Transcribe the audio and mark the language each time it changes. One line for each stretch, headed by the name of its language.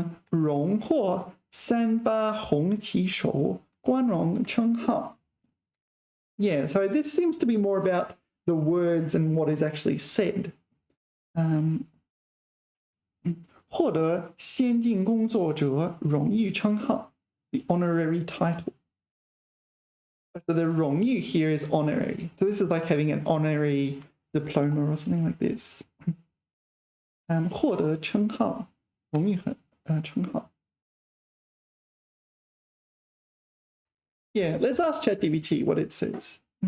Chinese: 荣获38红旗手光荣称号
English: Yeah, so this seems to be more about the words and what is actually said.
Chinese: 获得先进工作者荣誉称号
English: the honorary title. So the 荣誉 here is honorary. So this is like having an honorary diploma or something like this.
Chinese: 获得称号荣誉称号
English: Yeah, let's ask ChatGPT what it says.